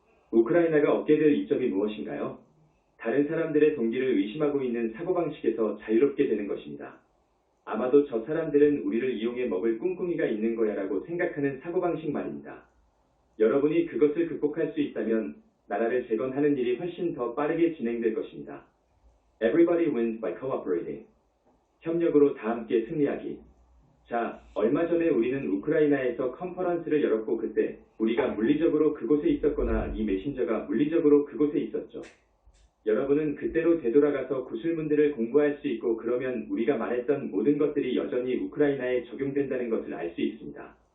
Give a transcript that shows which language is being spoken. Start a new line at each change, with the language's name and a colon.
Korean: 우크라이나가 얻게 될 이점이 무엇인가요? 다른 사람들의 동기를 의심하고 있는 사고방식에서 자유롭게 되는 것입니다. 아마도 저 사람들은 우리를 이용해 먹을 꿍꿍이가 있는 거야라고 생각하는 사고방식 말입니다. 여러분이 그것을 극복할 수 있다면 나라를 재건하는 일이 훨씬 더 빠르게 진행될 것입니다.
English: Everybody wins by cooperating.
Korean: 협력으로 다 함께 승리하기. 자, 얼마 전에 우리는 우크라이나에서 컨퍼런스를 열었고 그때 우리가 물리적으로 그곳에 있었거나 이 메신저가 물리적으로 그곳에 있었죠. 여러분은 그때로 되돌아가서 구술문들을 공부할 수 있고 그러면 우리가 말했던 모든 것들이 여전히 우크라이나에 적용된다는 것을 알 수 있습니다.